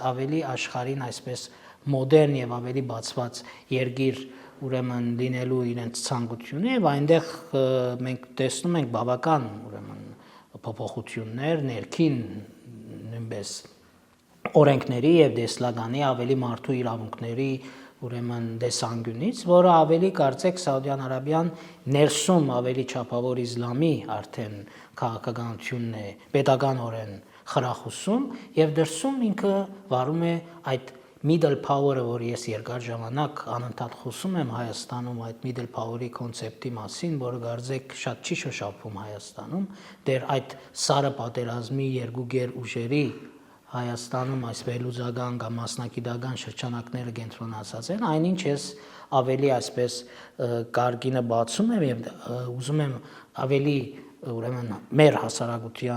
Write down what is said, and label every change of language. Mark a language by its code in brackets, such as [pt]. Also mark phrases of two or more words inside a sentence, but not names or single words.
[hy] ավելի աշխարհին այսպես մոդեռն եւ ավելի բացված երկիր ուրեմն լինելու իրենց ցանկությունը եւ այնտեղ մենք տեսնում ենք բավական ուրեմն փոփոխություններ ներքին նույնպես օրենքների եւ դեսլագանի ավելի մարդու իրավունքների ուրեմն դեսանգյունից, որը ավելի կարծեք Սաուդյան Արաբիան ներսում ավելի չափավոր իսլամի արդեն քաղաքականությունն է պետականորեն խրախուսում եւ դրսում ինքը վարում է այդ [en] middle power- [hy] ը, որ ես երկար ժամանակ անընդհատ խոսում եմ Հայաստանում այդ [en] middle power- [hy] ի կոնցեպտի մասին, որը կարծեք շատ չի շոշափվում Հայաստանում, դեռ այդ Սառը պատերազմի երկու գեր ուժերի Հայաստանում այս վերլուծական կամ մասնագիտական շրջանակները կենտրոնացած են, այնինչ ես ավելի այսպես կարգինը բացում եմ եւ ուզում եմ ավելի ուրեմն մեր հասարակության